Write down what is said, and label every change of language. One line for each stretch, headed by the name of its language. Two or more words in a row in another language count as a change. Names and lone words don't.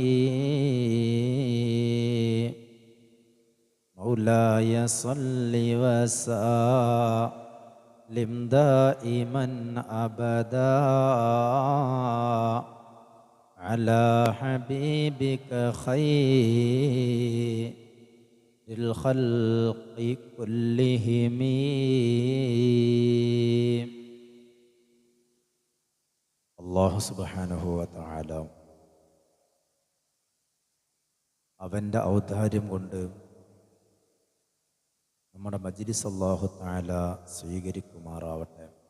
Arabic: مولاي صل وسلم دائما أبدا على حبيبك خير الخلق كلهم.
Malayalam: അല്ലാഹു
Arabic: سبحانه وتعالى
Malayalam: അവൻ്റെ ഔദാര്യം കൊണ്ട് നമ്മുടെ മജ്ലിസ് അല്ലാഹു തആല സ്വീകരിക്കുമാറാവട്ടെ.